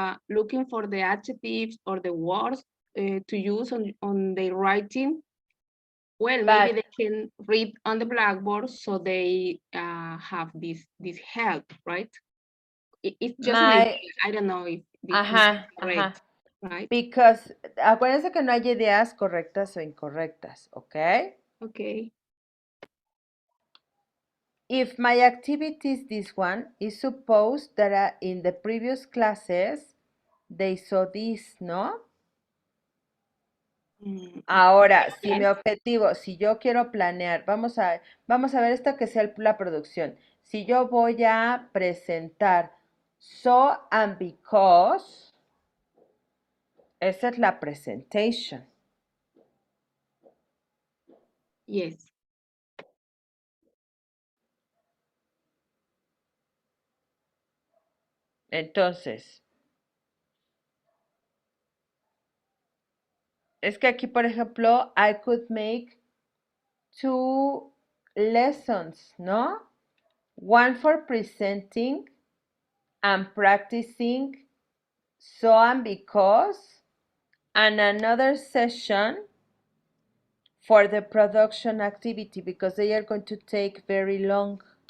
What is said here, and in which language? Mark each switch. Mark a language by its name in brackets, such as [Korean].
[English] looking for the adjectives or the words to use on their writing, well, maybe they can read on the blackboard, so they have this help, right? It's just an idea. I don't know if this is correct, right? [Spanish] Because acuérdense que no hay ideas correctas o incorrectas, ¿ok? [English] Okay. If my activity is this one, it's supposed that in the previous classes they saw this, ¿no? [Spanish] Ahora, si mi objetivo, si yo quiero planear, vamos a ver esto que sea la producción. Si yo voy a presentar so and because, esa es la presentation. [English] Yes. [Spanish] Entonces, es que aquí, por ejemplo, [English] I could make 2 lessons, [Spanish] ¿no? [English] One for presenting and practicing so and because, and another session for the production activity because they are going to take very long.